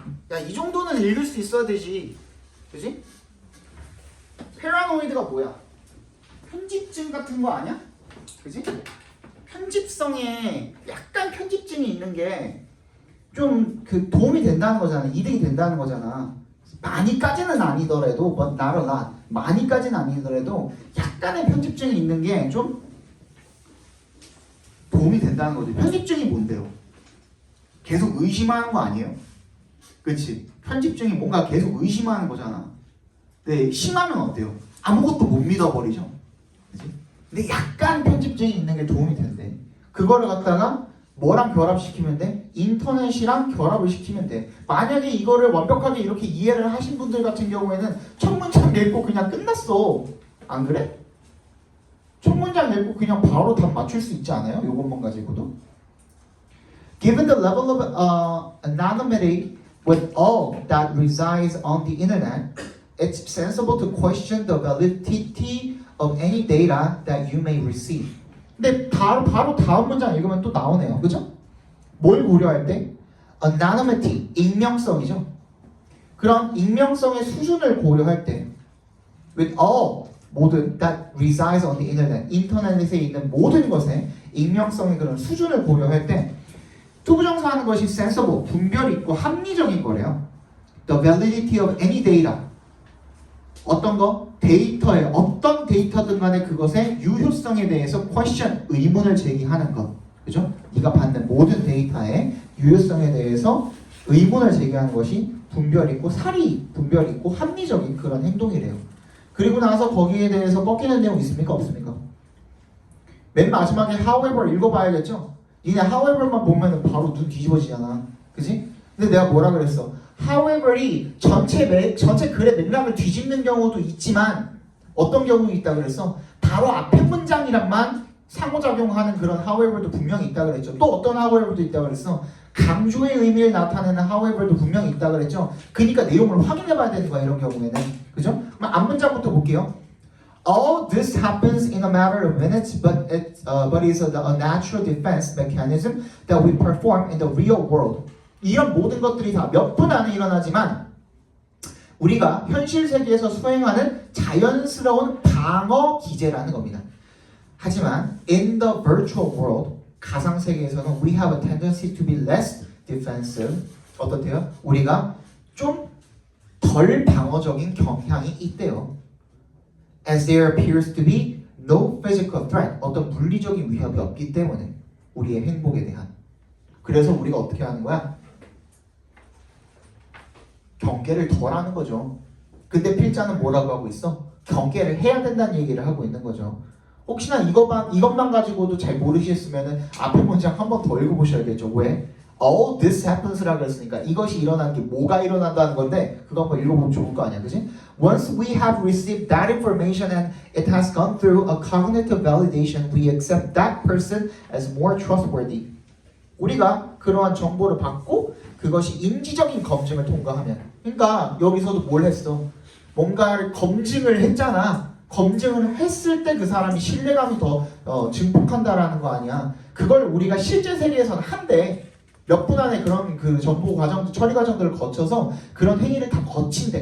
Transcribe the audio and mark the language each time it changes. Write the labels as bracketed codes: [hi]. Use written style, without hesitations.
[ko] 야, 이 정도는 읽을 수 있어야 되지. 그지? 페라노이드가 뭐야? 편집증 같은 거 아니야? 그지? 편집성에 약간 편집증이 있는 게 좀 그 도움이 된다는 거잖아. 이득이 된다는 거잖아. 많이까지는 아니더라도 [en] but not a lot. [ko] 많이까지는 아니더라도 약간의 편집증이 있는 게 좀 도움이 된다는 거죠. 편집증이 뭔데요? 계속 의심하는 거 아니에요? 그치? 편집증이 뭔가 계속 의심하는 거잖아. 근데 심하면 어때요? 아무것도 못 믿어버리죠. 그치? 근데 약간 편집증이 있는 게 도움이 된대. 그거를 갖다가 뭐랑 결합시키면 돼? 인터넷이랑 결합을 시키면 돼. 만약에 이거를 완벽하게 이렇게 이해를 하신 분들 같은 경우에는 첫 문장 읽고 그냥 끝났어. 안 그래? 첫 문장 읽고 그냥 바로 답 맞출 수 있지 않아요? 요것만 가지고도. [en] Given the level of anonymity with all that resides on the internet, it's sensible to question the validity of any data that you may receive. [ko] 근데 바로 다음 문장 읽으면 또 나오네요. 그죠? 뭘 고려할 때? Anonymity, 익명성이죠. 그런 익명성의 수준을 고려할 때 [en] with all, [ko] 모든 [en] that resides on the internet, [ko] 인터넷에 있는 모든 것의 익명성의 그런 수준을 고려할 때 투부정사 하는 것이 sensible, 분별 있고 합리적인 거래요. [en] The validity of any data, [ko] 어떤 거? 데이터의 어떤 데이터든 간에 그것의 유효성에 대해서 question, 의문을 제기하는 것. 그죠? 네가 받는 모든 데이터의 유효성에 대해서 의문을 제기하는 것이 분별 있고 사리, 분별 있고 합리적인 그런 행동이래요. 그리고 나서 거기에 대해서 꺾이는 내용 있습니까? 없습니까? 맨 마지막에 however 읽어봐야겠죠? 니네 however만 보면 바로 눈 뒤집어지잖아. 그지? 근데 내가 뭐라 그랬어? however이 전체 글의 맥락을 뒤집는 경우도 있지만 어떤 경우 있다 그랬어? 바로 앞에 문장이랑만 상호작용하는 그런 however도 분명히 있다 그랬죠. 또 어떤 however도 있다 그랬어? 강조의 의미를 나타내는 however도 분명히 있다 그랬죠. 그러니까 내용을 확인해 봐야 되는 거야 이런 경우에는. 그죠? 그럼 앞문장부터 볼게요. [en] All this happens in a matter of minutes, but is a natural defense mechanism that we perform in the real world. [ko] 이런 모든 것들이 다 몇 분 안에 일어나지만 우리가 현실 세계에서 수행하는 자연스러운 방어 기제라는 겁니다. 하지만 [en] in the virtual world, [ko] 가상 세계에서는 [en] we have a tendency to be less defensive. [ko] 어떻대요? 우리가 좀 덜 방어적인 경향이 있대요. [en] As there appears to be no physical threat, [ko] 어떤 물리적인 위협이 없기 때문에 우리의 행복에 대한. 그래서 우리가 어떻게 하는 거야? 경계를 덜 하는 거죠. 근데 필자는 뭐라고 하고 있어? 경계를 해야 된다는 얘기를 하고 있는 거죠. 혹시나 이것만 가지고도 잘 모르셨으면 앞에 문장 한 번 더 읽어보셔야겠죠. 왜? [en] All this happens [ko] 라고 했으니까 이것이 일어난 게 뭐가 일어난다는 건데 그거 한번 읽어보면 좋을 거 아니야. 그치? [en] Once we have received that information and it has gone through a cognitive validation, we accept that person as more trustworthy. [ko] 우리가 그러한 정보를 받고 그것이 인지적인 검증을 통과하면, 그러니까 여기서도 뭘 했어? 뭔가를 검증을 했잖아. 검증을 했을 때 그 사람이 신뢰감이 더 증폭한다라는 거 아니야. 그걸 우리가 실제 세계에서는 한대. 몇 분 안에 그런 그 정보 과정, 처리 과정들을 거쳐서 그런 행위를 다 거친대.